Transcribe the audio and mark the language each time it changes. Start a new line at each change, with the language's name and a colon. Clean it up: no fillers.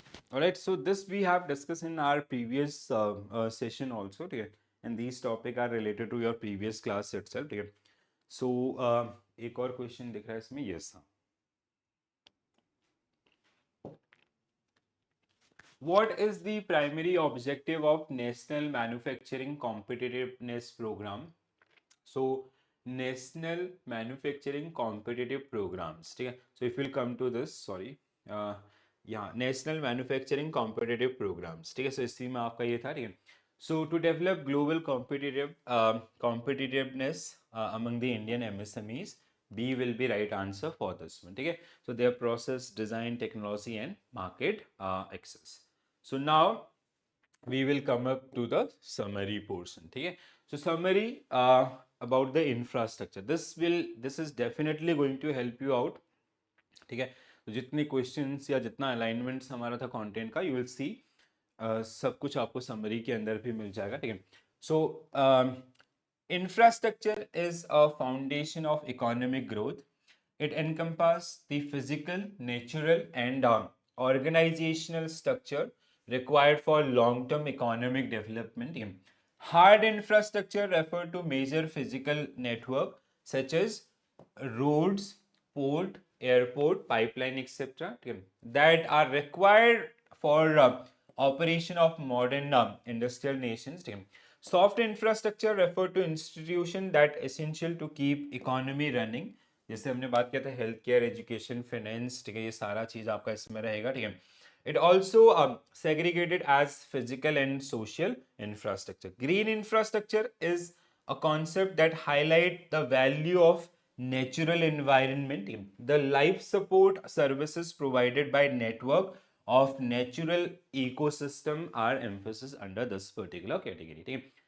English: All right, so this we have discussed in our previous session also, okay? And these topics are related to your previous class itself, okay?
Hindi: So एक और question दिख रहा है इसमें, yes.
English: What is the primary objective of National Manufacturing Competitiveness Program? So National Manufacturing Competitive Programs,
Hindi: ठीक है.
English: So if we'll come to this, sorry, yeah, National Manufacturing Competitive Programs,
Hindi: ठीक है. So इसी में आपका ये था, ठीक है.
English: So to develop global competitiveness among the Indian MSMEs, B will be right answer for this one,
Hindi: ठीक है.
English: So their process, design, technology and market access. So now we will come up to the summary portion.
Hindi: ठीक है,
English: so summary about the infrastructure. This is definitely going to help you out.
Hindi: ठीक है, तो जितने questions या जितना alignments हमारा था कंटेंट का,
English: you will see
Hindi: सब कुछ आपको समरी के अंदर भी मिल जाएगा. ठीक है,
English: So infrastructure is a foundation of economic growth. It encompasses the physical, natural, and organizational structure required for long-term economic development. Hard infrastructure refer to major physical network such as roads, port, airport, pipeline, etc. that are required for operation of modern industrial nations. Soft infrastructure refer to institution that essential to keep economy running.
Hindi: जैसे हमने बात किया था health care, education, finance, ठीक है, ये सारा चीज आपका इसमें रहेगा. ठीक है,
English: it also segregated as physical and social infrastructure. Green infrastructure is a concept that highlight the value of natural environment. The life support services provided by network of natural ecosystem are emphasis under this particular category.